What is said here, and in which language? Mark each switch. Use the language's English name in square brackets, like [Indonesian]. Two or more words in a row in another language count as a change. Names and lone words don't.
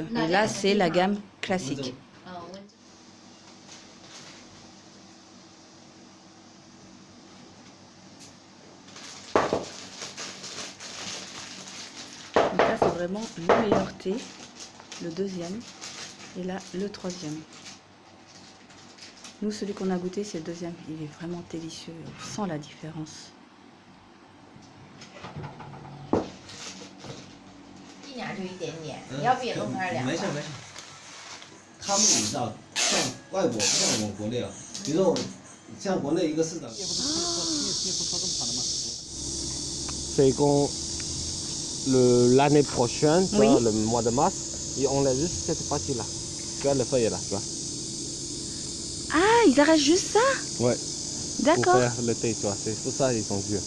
[French] Et là, c'est la gamme classique. Donc là, c'est vraiment le meilleur thé, le deuxième, et là, le troisième. Nous, celui qu'on a goûté, c'est le deuxième. Il est vraiment délicieux. On sent la différence. [Chinese] 点就一点点，你要不也弄开2块？没事没事。他们你知道，像外国不像我们国内啊，比如说像国内一个市长。 [French] C'est quand l'année prochaine, Oui. le mois de mars, et on a juste cette partie-là. Tu vois, la feuille là, tu vois. Ah, ils arrachent juste ça? Ouais. D'accord. Pour faire le thé, tu vois. C'est pour ça qu'ils sont vieux.